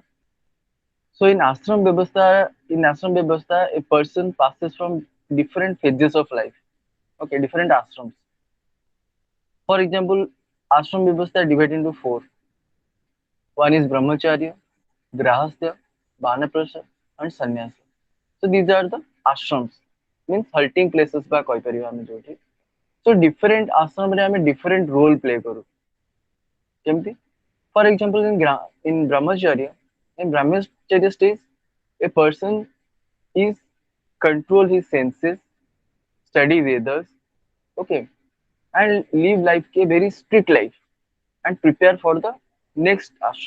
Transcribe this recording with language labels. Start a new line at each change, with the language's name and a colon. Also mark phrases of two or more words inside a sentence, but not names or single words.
English: So in
Hindi: आश्रम व्यवस्था,
English: a person passes from different phases of life. Okay, different ashrams. For example,
Hindi: आश्रम व्यवस्था
English: are divided into four. One is brahmacharya, grahastha, banaprasha, and sannyasa. So these are the ashrams, means halting places by
Odia: କହିପାରିବା ଆମେ ଯୋଉଠି.
English: So different ashram ରେ ଆମେ different role play କରୁ.
Odia: କେମିତି?
English: For example, in brahmacharya, in brahmacharya stage, a person is control his senses study Vedas, okay, and live life a very strict life and prepare for the next ashram.